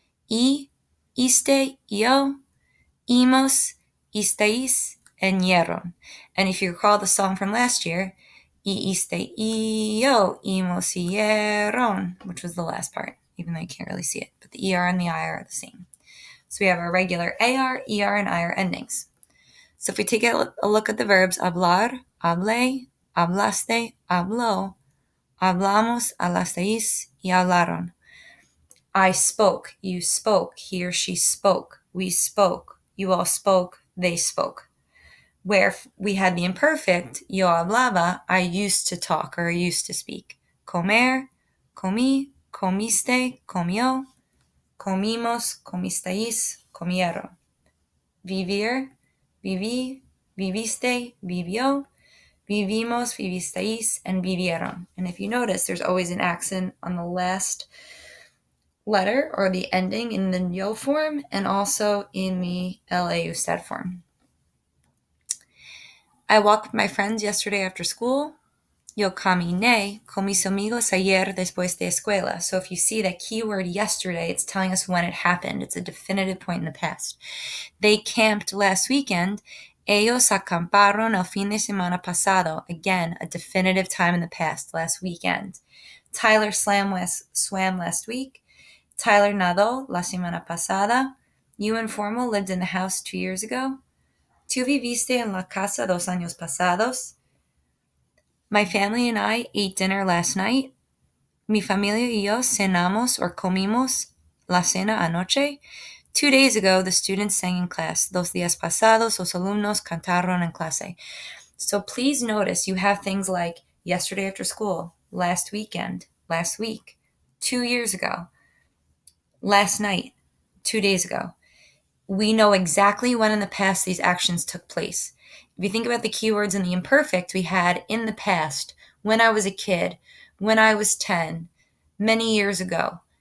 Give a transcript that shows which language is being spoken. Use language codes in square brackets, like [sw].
[es] Iste, io, imos, istais, and hieron. [en] And if you recall the song from last year, iste, io, imos, hieron, which was the last part, even though you can't really see it. But the ER and the IR are the same. So we have our regular AR, ER, and IR endings. So if we take a look at the verbs [es] hablar, hablé, hablaste, habló, hablamos, hablasteis, y hablaron. [en] I spoke, you spoke, he or she spoke, we spoke, you all spoke, they spoke. Where we had the imperfect, [es] yo hablaba, [en] I used to talk or I used to speak. [es] Comer, comí, comiste, comió, comimos, comisteis, comieron. Vivir, viví, viviste, vivió, vivimos, vivisteis, and vivieron. [en] And if you notice, there's always an accent on the last letter or the ending in the yo form and also in the LAU stat form. I walked with my friends yesterday after school. [es] Yo caminé con mis amigos ayer después de escuela. [en] So if you see that keyword yesterday, it's telling us when it happened. It's a definitive point in the past. They camped last weekend. [es] Ellos acamparon el fin de semana pasado. [en] Again, a definitive time in the past, last weekend. Tyler swam last week. [es] Tyler nadó la semana pasada. [en] You and Formal lived in the house 2 years ago. [es] Tú viviste en la casa 2 años pasados. [en] My family and I ate dinner last night. [es] Mi familia y yo cenamos or comimos la cena anoche. [en] 2 days ago, the students sang in class. [es] 2 días pasados, los alumnos cantaron en clase. [en] So please notice you have things like yesterday after school, last weekend, last week, 2 years ago, last night, 2 days ago. We know exactly when in the past these actions took place. If you think about the keywords in the imperfect, we had in the past, when I was a kid, when I was 10, many years ago.